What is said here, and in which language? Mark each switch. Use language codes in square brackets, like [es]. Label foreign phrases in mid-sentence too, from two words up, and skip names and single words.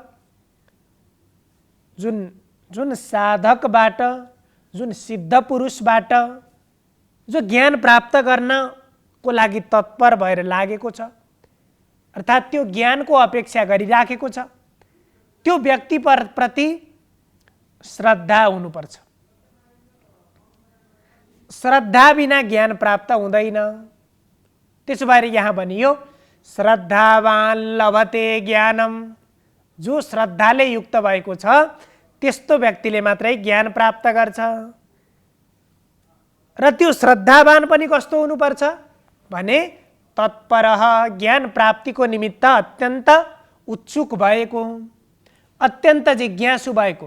[ne] जुन साधकबाट, जुन सिद्ध पुरुषबाट जो ज्ञान प्राप्त गर्नको लागि तत्पर भएर लागेको छ, अर्थात् त्यो ज्ञानको अपेक्षा गरिराखेको छ, त्यो व्यक्ति प्रति श्रद्धा हुनुपर्छ। श्रद्धा बिना ज्ञान प्राप्त हुँदैन। त्यसो भएर यहाँ भनियो [sa] श्रद्धावान लभते ज्ञानम। [ne] जो श्रद्धाले युक्त भएको छ त्यस्तो व्यक्तिले मात्रै ज्ञान प्राप्त गर्छ। र त्यो श्रद्धावान पनि कस्तो हुनुपर्छ भने तत्परः, ज्ञान प्राप्तिको निमित्त अत्यन्त उत्सुक भएको, अत्यन्त जिज्ञासु भएको।